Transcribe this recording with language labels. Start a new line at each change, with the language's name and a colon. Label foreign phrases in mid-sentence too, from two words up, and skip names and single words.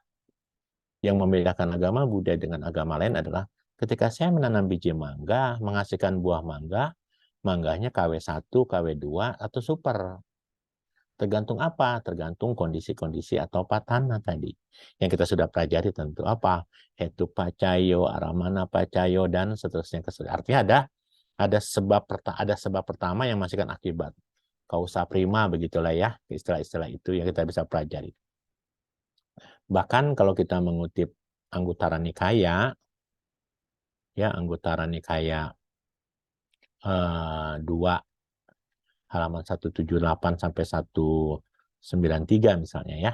Indonesian: Yang membedakan agama Buddha dengan agama lain adalah ketika saya menanam biji mangga, menghasilkan buah mangga, mangganya KW1, KW2, atau super. Tergantung apa? Tergantung kondisi-kondisi atau patana tadi. Yang kita sudah pelajari tentu apa?
Pali: Hetu pacayo, aramana pacayo,
Indonesian: dan seterusnya. Artinya ada sebab pertama yang menghasilkan akibat.
Latin: Kausa prima,
Indonesian: begitulah ya. Istilah-istilah itu yang kita bisa pelajari. Bahkan kalau kita mengutip Anguttara Nikaya, ya Anguttara Nikaya 2 halaman 178 sampai 193 misalnya ya.